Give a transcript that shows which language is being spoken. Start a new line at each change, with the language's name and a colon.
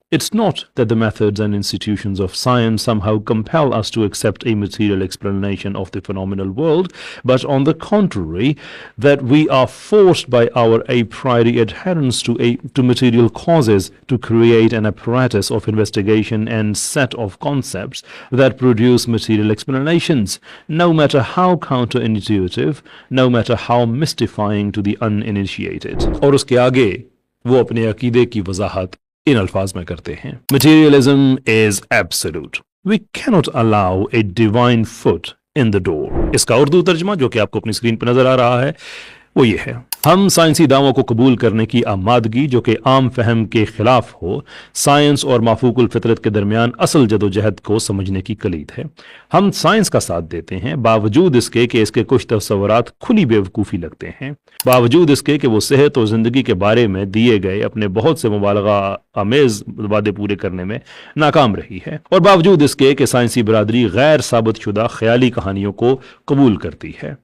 English: It's not that the methods and institutions of science somehow compel us to accept a material explanation of the phenomenal world, but on the contrary, that we are forced by our a priori adherence to material causes to create an apparatus of investigation and set of concepts that produce material explanations, no matter how counterintuitive, no matter how mystifying to the uninitiated.
Urdu: اور اس کے آگے وہ اپنے عقیدے کی وضاحت ان الفاظ میں کرتے ہیں.
English: Materialism is absolute. We cannot allow a divine foot in the door.
Urdu: اس کا اردو ترجمہ جو کہ آپ کو اپنی اسکرین پہ نظر آ رہا ہے وہ یہ ہے, ہم سائنسی دعووں کو قبول کرنے کی آمادگی جو کہ عام فہم کے خلاف ہو, سائنس اور مافوق الفطرت کے درمیان اصل جدوجہد کو سمجھنے کی کلید ہے. ہم سائنس کا ساتھ دیتے ہیں باوجود اس کے کہ اس کے کچھ تصورات کھلی بیوقوفی لگتے ہیں, باوجود اس کے کہ وہ صحت اور زندگی کے بارے میں دیے گئے اپنے بہت سے مبالغہ آمیز وعدے پورے کرنے میں ناکام رہی ہے, اور باوجود اس کے کہ سائنسی برادری غیر ثابت شدہ خیالی کہانیوں کو قبول کرتی ہے.